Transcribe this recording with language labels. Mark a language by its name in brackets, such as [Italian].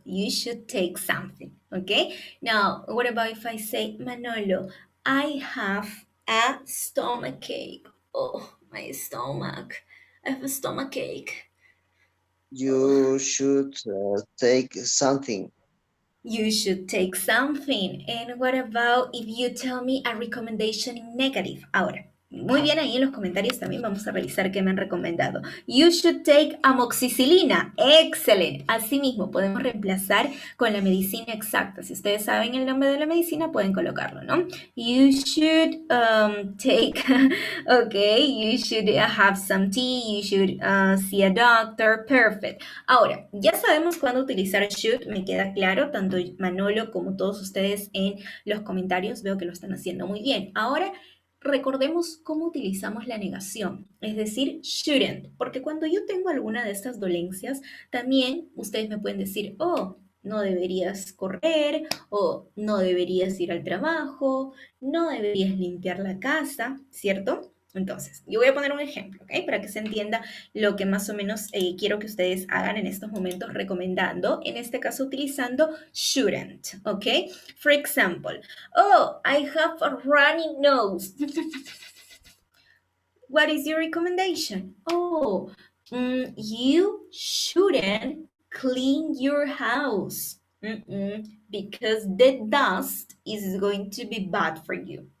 [English] You should take something, okay? Now, what about if I say, Manolo, I have a stomachache. Oh, my stomach. I have a stomach ache. You should take something. You should take something. And what about if you tell me a recommendation in negative? [Spanish] Ahora, muy bien, ahí en los comentarios también vamos a revisar qué me han recomendado. [English] You should take [Spanish] amoxicilina. Excelente. Asimismo, podemos reemplazar con la medicina exacta. Si ustedes saben el nombre de la medicina, pueden colocarlo, ¿no? [English] You should take, okay, you should have some tea, you should see a doctor. Perfect. [Spanish] Ahora, ya sabemos cuándo utilizar should, me queda claro, tanto Manolo como todos ustedes en los comentarios, veo que lo están haciendo muy bien. Ahora, recordemos cómo utilizamos la negación, es decir, shouldn't, porque cuando yo tengo alguna de estas dolencias, también ustedes me pueden decir, oh, no deberías correr, o no deberías ir al trabajo, no deberías limpiar la casa, ¿cierto? Entonces, yo voy a poner un ejemplo, ¿ok? Para que se entienda lo que más o menos quiero que ustedes hagan en estos momentos recomendando, en este caso utilizando shouldn't, ¿ok? [English] For example, oh, I have a runny nose. What is your recommendation? Oh, you shouldn't clean your house because the dust is going to be bad for you.